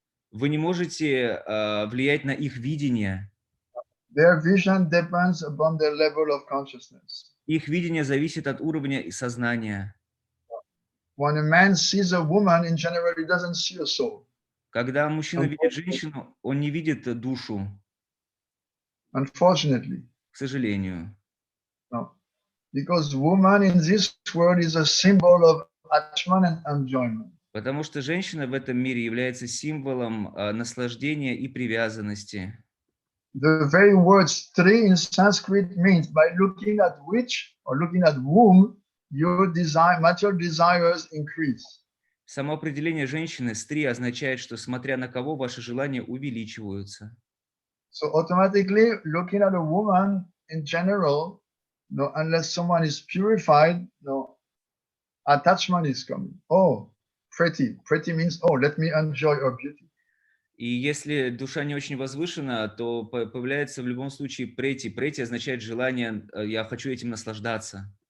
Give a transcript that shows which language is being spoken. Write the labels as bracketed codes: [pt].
[ru] Вы не можете влиять на их видение. [en] Their vision depends upon their level of consciousness. [ru] Их видение зависит от уровня сознания. [en] When a man sees a woman, in general, he doesn't see a soul. [ru] Когда мужчина видит женщину, он не видит душу. [en] Unfortunately. [ru] К сожалению. [en] No. Because woman in this world is a symbol of attachment and enjoyment. [ru] Потому что женщина в этом мире является символом наслаждения и привязанности. [en] The very word stri in Sanskrit means by looking at which or looking at whom your material desires increase. [ru] Само определение женщины стри означает, что смотря на кого ваши желания увеличиваются. [en] So automatically looking at a woman in general, no, unless someone is purified, no, attachment is coming. Oh, pretty. Pretty means, oh, let me enjoy her beauty. [ru] И если душа не очень возвышена, то появляется в любом случае прети. Прети означает желание, я хочу этим наслаждаться.